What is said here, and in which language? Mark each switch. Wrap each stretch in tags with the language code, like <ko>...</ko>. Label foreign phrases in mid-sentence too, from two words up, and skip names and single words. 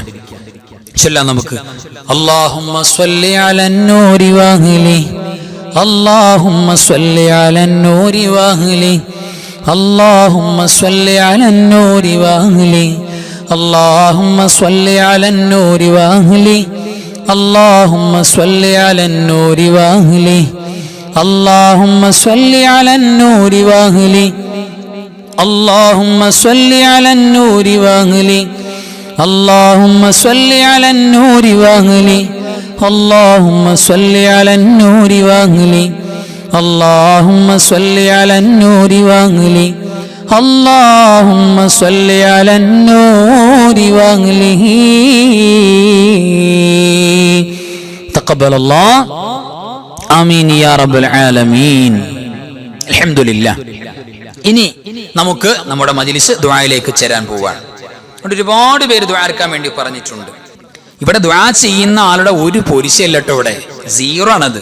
<ml>ചൊല്ലാം നമുക്ക്.</ml> <ar>اللهم صل على النور وأهلي، اللهم صل على النور وأهلي، اللهم صل على النور وأهلي، اللهم صل على النور وأهلي، اللهم صل على النور وأهلي, اللهم صل على النور واهلي، اللهم صل على النور واهلي، اللهم صل على النور واهلي، اللهم صل على النور واهلي، اللهم صل على النور واهلي، اللهم صل على النور واهله. تقبل الله. آمين يا رب العالمين. അൽഹംദുലില്ലാഹ്.</ar> <ml>ഇനി നമുക്ക് നമ്മുടെ മജ്ലിസ് ദുആയിലേക്ക് ചേരാൻ പോവാണ്. ഒരുപാട് പേര് ദുആ എടുക്കാൻ വേണ്ടി പറഞ്ഞിട്ടുണ്ട്. ഇവിടെ ദുആ ചെയ്യുന്ന ആളുടെ ഒരു പോരിശയല്ല കേട്ടോ, ഇവിടെ 0 ആണത്.</ml>